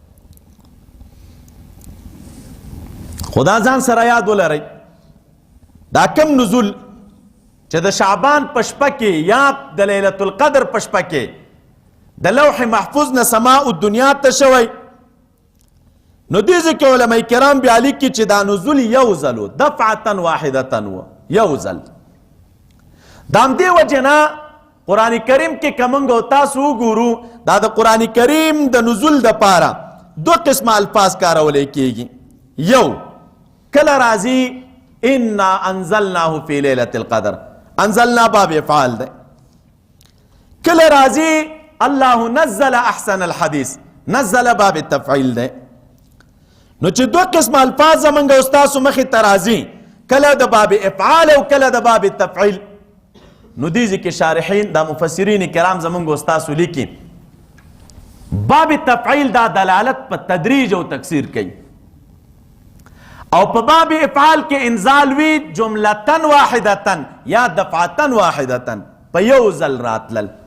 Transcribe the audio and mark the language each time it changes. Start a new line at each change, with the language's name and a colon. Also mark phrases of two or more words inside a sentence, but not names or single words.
Pashto: خدا ځان سره یاد ولرئ دا کم نزول چې د شعبان په شپه کې یا د لیلة القدر په شپه کې د لوح محفوظ نه
Arabic: سماء الدنیا
Pashto: ته شوی، نو دې ځکه علما کرام بیا لیکي چې دا نزول یو ځل و،
Arabic: دفعة واحدة
Pashto: و، یو ځل. دا همدې وجې نه قرآن کریم کې که موږ او تاسو وګورو دا د قرآن کریم د نزول دپاره دو قسمه الفاظ کارولی کېږي. یو کله راځي
Arabic: انا انزلناه فی لیلة القدر،
Pashto: انزلنا
Arabic: باب افعال
Pashto: دی. کله راځي
Arabic: الله نزل احسن الحدیث،
Pashto: نزل
Arabic: باب التفعیل
Pashto: دی. نو چې دو قسم الفاظ زمونږ او ستاسو مخې ته راځي، کله د
Arabic: باب افعال
Pashto: او کله د
Arabic: باب التفعیل،
Pashto: نو دې ځکه شارحین دا مفسرین کرام زمونږ او ستاسو لیکي
Arabic: باب التفعیل
Pashto: دا دلالت په تدریج او تکثیر کوي، او په
Arabic: باب افعال
Pashto: کې انزال وی
Arabic: جملتن واحدتن
Pashto: یا
Arabic: دفعتن واحدتن
Pashto: په یو ځل راتلل.